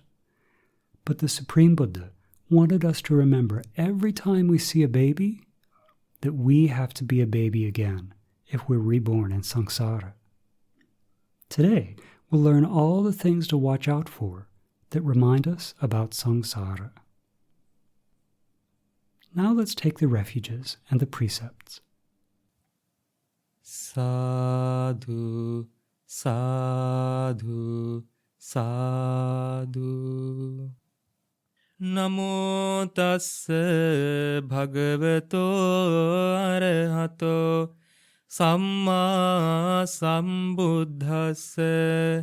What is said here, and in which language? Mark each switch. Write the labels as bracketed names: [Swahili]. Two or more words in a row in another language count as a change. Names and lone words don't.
[English] But the Supreme Buddha wanted us to remember every time we see a baby that we have to be a baby again if we're reborn in samsara. Today, we'll learn all the things to watch out for that remind us about samsara. Now let's take the refuges and the precepts. [Pali] Sadu, Sadu, Sadu. Namo tassa bhagavato arahato samma sambuddhassa.